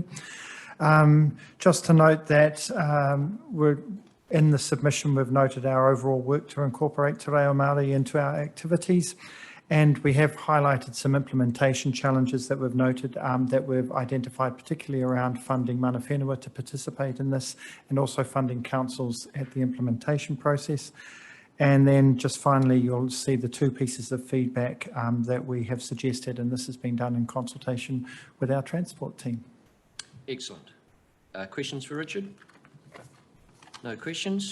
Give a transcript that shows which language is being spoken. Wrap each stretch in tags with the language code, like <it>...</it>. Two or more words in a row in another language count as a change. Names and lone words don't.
<en>Just to note that we're in the submission, we've noted our overall work to incorporate Te Reo Māori into our activities. And we have highlighted some implementation challenges that we've noted that we've identified, particularly around funding</en> <mi>mana whenua</mi> <en>to participate in this and also funding councils at the implementation process. And then just finally, you'll see the two pieces of feedback that we have suggested, and this has been done in consultation with our transport team. Excellent. Questions for Richard? No questions.</en>